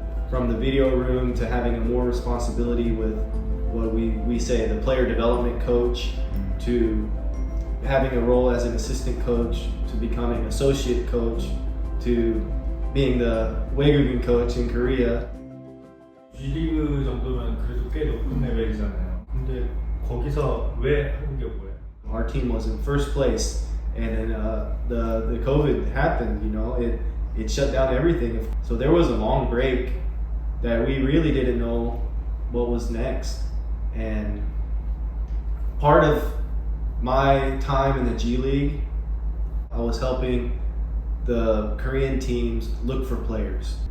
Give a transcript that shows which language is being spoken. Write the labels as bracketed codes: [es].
[en] From the video room to having a more responsibility with what we say, the player development coach, to having a role as an assistant coach, to becoming associate coach, to being the 외국인 coach in Korea. [ko] G리그 정도면 그래도 꽤 높은 레벨이잖아요. 근데 거기서 왜 한국에 온 거예요? [en] Our team was in first place, and then the COVID happened. It shut down everything. So there was a long break that we really didn't know what was next. And part of my time in the G League, I was helping the Korean teams look for players.